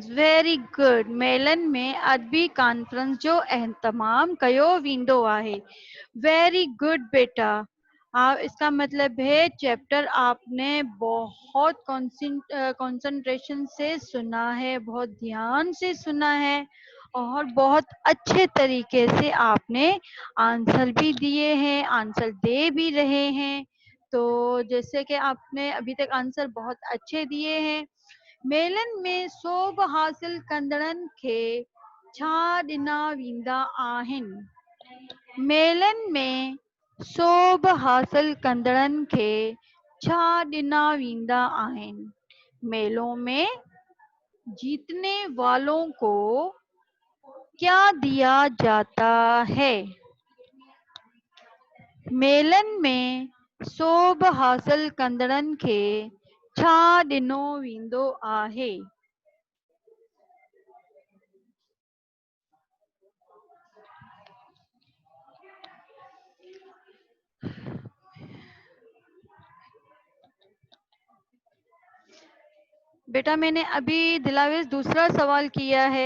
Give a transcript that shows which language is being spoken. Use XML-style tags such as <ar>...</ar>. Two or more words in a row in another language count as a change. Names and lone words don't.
<en>Very good.</en> <sd>मेलनि में अदबी कॉन्फ्रेंस जो एहतमाम कयो वेंदो आहे।</sd> <en>very good</en> <ur>बेटा। اس کا مطلب ہے چیپٹر آپ نے بہت کنسنٹریشن سے سنا ہے، بہت دھیان سے سنا ہے اور بہت اچھے طریقے سے آپ نے آنسر بھی دیے ہیں، آنسر دے بھی رہے ہیں. تو جیسے کہ آپ نے ابھی تک آنسر بہت اچھے دیے ہیں.</ur> <sd>मेलनि में सोभ हासिल कंदड़नि खे छा ॾिना वेंदा आहिनि? मेलनि में सोभ हासिल कंदड़नि खे छा ॾिना वेंदा आहिनि?</sd> <ur>میلوں میں جیتنے والوں کو کیا دیا جاتا ہے?</ur> <sd>मेलनि में सोभ हासिल कंदड़नि खे छा ॾिनो वेंदो आहे?</sd> <ur>بیٹا میں نے ابھی دلاویش دوسرا سوال کیا ہے.</ur>